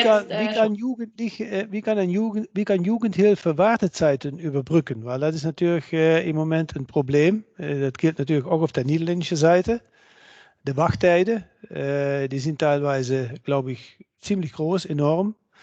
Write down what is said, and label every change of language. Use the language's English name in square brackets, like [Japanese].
[German] Wie kann Jugendhilfe Wartezeiten überbrücken? Weil [Dutch] dat is natuurlijk [German] im Moment [Dutch] een probleem. Dat [German] gilt natürlich auch auf der niederländischen Seite. [Dutch] De Wachttijden, [German] die sind teilweise, glaube ich, ziemlich groß, enorm.